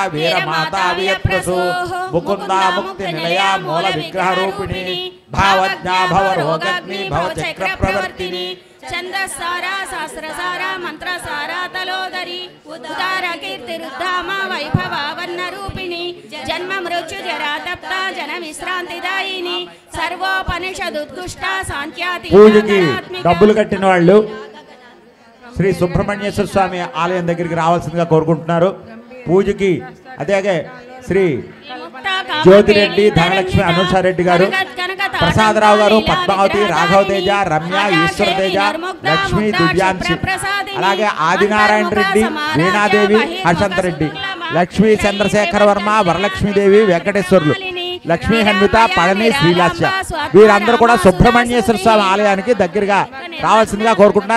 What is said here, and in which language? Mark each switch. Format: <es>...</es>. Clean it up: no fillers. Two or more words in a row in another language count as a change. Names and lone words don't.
<sa>वीरमाता वियत्प्रसु मुकुंदा मुक्ति निलया मूल विग्रह रूपिणी भावज्ञा भवरोगग्नि भवचक्र प्रवर्तिनी छंदसारा शास्त्रसारा मंत्रसारा तलोदरी उद्गार कीर्तिरुद्धामा वैभवा वर्ण रूपिणी जन्म मृत्यु जरा तप्ता जन विश्रांतिदायिनी सर्वोपनिषदुत्कृष्टा सांख्याति</sa> <te>పూజకి డబ్బులు కట్టిన వాళ్ళు శ్రీ సుబ్రహ్మణ్యేశ్వర స్వామి ఆలయం దగ్గరికి రావాల్సిందిగా కోరుకుంటున్నారు. పూజకి అదేగే శ్రీ జ్యోతిరెడ్డి ధనలక్ష్మి అనుషారెడ్డి గారు ప్రసాదరావు గారు, పద్మావతి, రాఘవ తేజ, రమ్య, ఈశ్వర తేజ, లక్ష్మి, దివ్యాంశి, అలాగే ఆదినారాయణ రెడ్డి, వీణాదేవి, హర్షంత్ రెడ్డి, లక్ష్మీ చంద్రశేఖర వర్మ, వరలక్ష్మీదేవి, వెంకటేశ్వర్లు, లక్ష్మీ హన్విత, పళని, శ్రీలాస్య వీరందరూ కూడా సుబ్రహ్మణ్యేశ్వర స్వామి ఆలయానికి దగ్గరగా రావాల్సిందిగా కోరుకుంటున్నారు.</te>